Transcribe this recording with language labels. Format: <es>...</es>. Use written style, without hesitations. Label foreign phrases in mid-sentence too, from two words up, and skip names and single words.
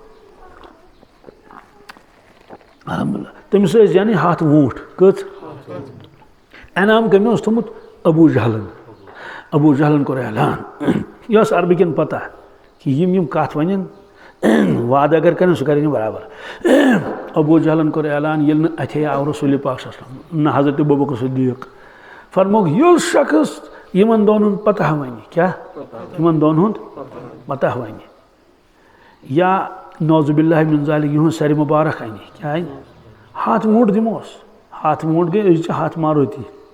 <ks>الحمدُاللہ تٔمِس ٲسۍ زینٕنۍ 100 ووٗنٛٹھ کٔژ انعام کٔمۍ اوس تھوٚمُت ابوٗ جہلن کوٚر اعلان یہِ ٲس عربہٕ پتہ کہِ یِم کتھ ونن وعدٕ اگر کرن سُہ کرِ نہٕ برابر ابوٗ جہلن کوٚر اعلان ییٚلہِ نہٕ اتھے آو رسول پاک</ks> <ar>صلی اللہ علیہ وسلم</ar> <ks>نہ حضرت ابوبکر صدیق فرمووُکھ یُس شخص یِمن دۄن ہُنٛد پتہ ونہِ کیٛاہ یِمن دۄن ہُنٛد پتہ ونہِ یا</ks> <ar>نعوذ باللہ من ذالک</ar> <ks>یِہُنٛد سرِ مُبارک انہِ کیٛاہ انہِ 100 ووٗنٛٹ دِموس 100 ووٗنٛٹ گٔے أسۍ چھِ 100 ماروتی</ks>